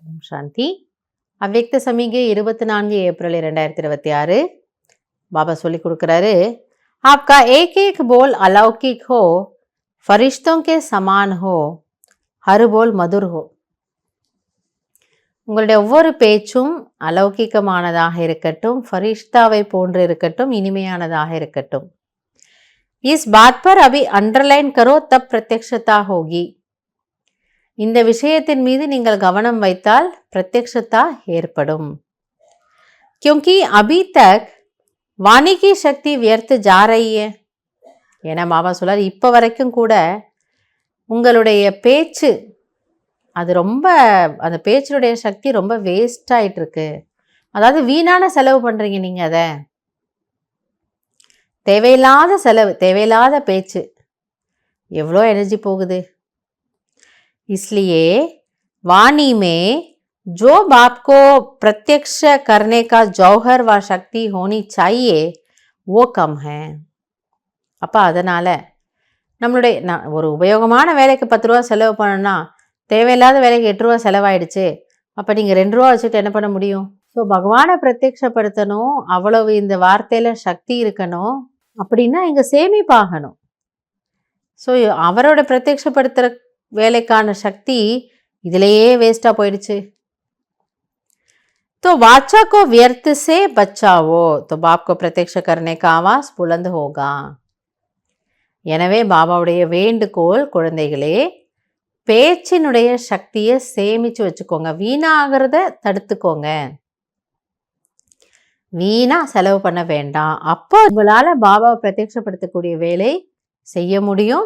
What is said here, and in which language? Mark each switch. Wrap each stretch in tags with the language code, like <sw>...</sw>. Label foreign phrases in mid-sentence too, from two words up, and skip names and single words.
<ta>சாந்தி. அவ்யக்த சமிகை 24 ஏப்ரல் 2026. பாபா சொல்லி கொடுக்குறாரு,</ta> <hi>आपका एक एक बोल अलौकिक हो, फरिश्तों के समान हो, हर बोल मधुर हो.</hi> <ta>உங்களுடைய ஒவ்வொரு பேச்சும் அலௌகிகமானதாக இருக்கட்டும், ஃபரிஷ்தாவை போன்று இருக்கட்டும், இனிமையானதாக இருக்கட்டும்.</ta> <hi>इस बात पर अभी अंडरलाइन करो तब प्रत्यक्षता होगी.</hi> <ta>இந்த விஷயத்தின் மீது நீங்கள் கவனம் வைத்தால் பிரத்யக்ஷதா ஏற்படும்.</ta> <hi>क्योंकि अभी तक वाणी की शक्ति व्यर्थ जा रही है.</hi> <ta>ஏன்னா பாபா சொல்றாரு, இப்போ வரைக்கும் கூட உங்களுடைய பேச்சு அது ரொம்ப, அந்த பேச்சினுடைய சக்தி ரொம்ப வேஸ்ட் ஆகிட்டு இருக்கு. அதாவது வீணான செலவு பண்ணுறீங்க நீங்கள். அதை தேவையில்லாத செலவு, தேவையில்லாத பேச்சு, எவ்வளோ எனர்ஜி போகுது.</ta> <hi>इसलिए वाणी में जो बाप को प्रत्यक्ष करने का जौहर व शक्ति होनी चाहिए वो कम है.</hi> <ta>அப்போ அதனால் நம்மளுடைய ஒரு உபயோகமான வேலைக்கு 10 ரூபா செலவு பண்ணணும்னா தேவையில்லாத வேலைக்கு 8 ரூபா செலவாயிடுச்சு. அப்போ நீங்கள் 2 ரூபா வச்சுட்டு என்ன பண்ண முடியும்? ஸோ பகவானை பிரத்யக்ஷப்படுத்தணும், அவ்வளவு இந்த வார்த்தையில் சக்தி இருக்கணும். அப்படின்னா இங்கே சேமிப்பாகணும். ஸோ அவரோட பிரத்யக்ஷப்படுத்துகிற வேலைக்கான சக்தி இதிலேயே வேஸ்ட்டாக போயிடுச்சு.</ta> <hi>तो वाचा को व्यर्थ से बचाओ तो बाप को प्रत्यक्ष करने का आवाज बुलंद होगा.</hi> <ta>எனவே பாபாவுடைய வேண்டுகோள், குழந்தைகளே, பேச்சினுடைய சக்தியை சேமித்து வச்சுக்கோங்க, வீணாகிறத தடுத்துக்கோங்க, வீணா செலவு பண்ண வேண்டாம். அப்போ உங்களால் பாபாவை பிரத்யக்ஷப்படுத்தக்கூடிய வேலை செய்ய முடியும்.</ta>